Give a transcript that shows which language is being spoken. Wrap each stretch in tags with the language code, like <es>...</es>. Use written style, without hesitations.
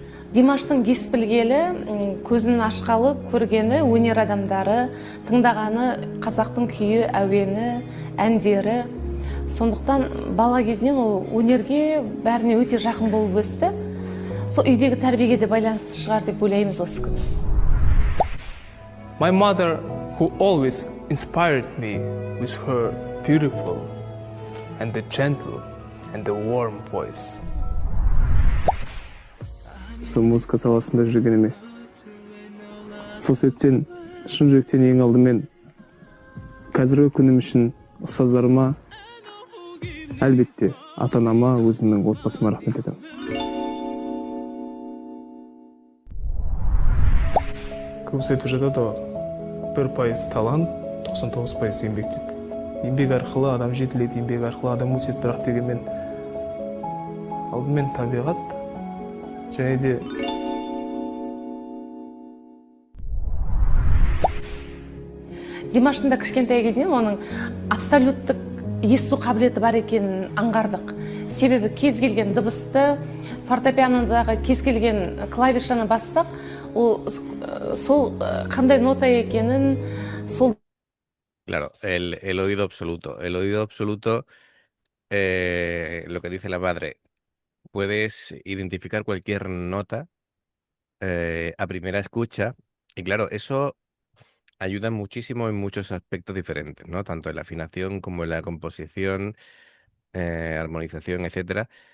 <kk>Димаштың ес білгелі, көзін ашқалы көргені өнер адамдары, тыңдағаны қазақтың күйі, әуені, әндері. Сондықтан бала кезінен ол өнерге бәріне өте жақын болып өсті. Сол үйдегі тәрбиеге де байланысты шығар деп ойлаймыз осы күні.</kk> <en>My mother, who always inspired me with her beautiful and the gentle and the warm voice.</en> <kk>сол музыка саласында жүргеніме. Сол себептен шын жүректен ең алдымен қазіргі күнім үшін ұстаздарыма, әлбетте ата-анама, өзімнің отбасыма рахмет айтамын. Көбісі айтып жатады ғой, 1% талант, 99% еңбек деп. Еңбек арқылы адам жетіледі, еңбек арқылы адам өседі, бірақ дегенмен алдымен табиғат және де Димаштың да кішкентай кезінен оның абсолюттік есту қабілеті бар екенін аңғардық. Себебі кез келген дыбысты, фортепианодағы кез келген клавишаны бассақ, ол сол қандай нота екенін, сол</kk> <es>Claro, el oído absoluto. El oído absoluto, lo que dice la madre, puedes identificar cualquier nota a primera escucha. Y claro, eso ayuda muchísimo en muchos aspectos diferentes, ¿no? Tanto en la afinación como en la composición, armonización, etcétera.</es>